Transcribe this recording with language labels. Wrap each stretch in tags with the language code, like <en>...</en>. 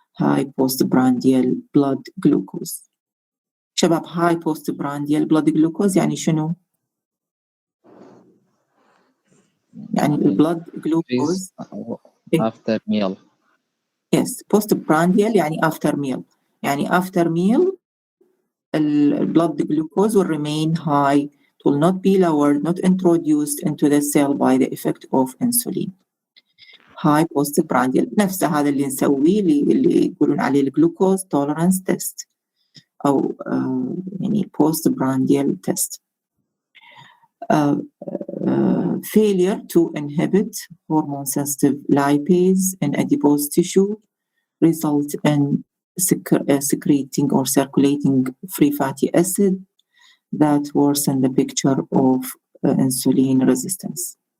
<en>High postprandial blood glucose. شباب, high postprandial blood glucose</en> <ar>يعني شنو؟ يعني</ar> <en>blood glucose after meal. Yes, postprandial يعني after meal. يعني after meal blood glucose will remain high. It will not be lowered, not introduced into the cell by the effect of insulin. High postprandial</en> <ar>نفس هذا اللي نسويه اللي يقولون عليه الجلوكوز</ar> <en>tolerance test</en> <ar>أو يعني</ar> <en>postprandial test. Failure to inhibit hormone sensitive lipase in adipose tissue result in secreting or circulating free fatty acid that worsen the picture of insulin resistance.</en>